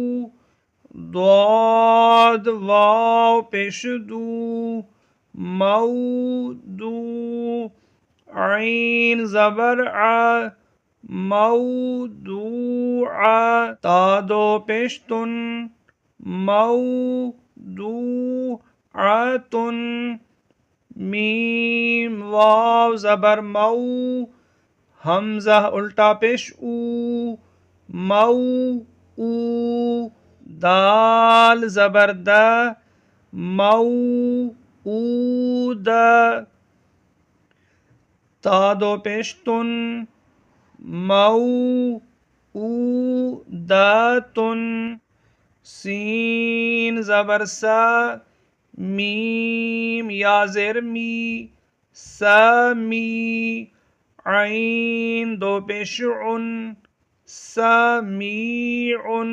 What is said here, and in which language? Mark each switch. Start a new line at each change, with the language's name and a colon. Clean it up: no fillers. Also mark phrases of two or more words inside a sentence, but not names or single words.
Urdu: ضاد واو پیش دو، مودو، عین زبر ع، موضوع، تا دو پیشتن، موضوعۃ، میم واو زبر مو، حمزہ الٹا پیش او، مو او، دال زبر دا، مو او دا، تا دو پیشتن، مو او داتن، سین زبر سا، میم یا زیر می، سمی، عین دو پیش عن، سمیع،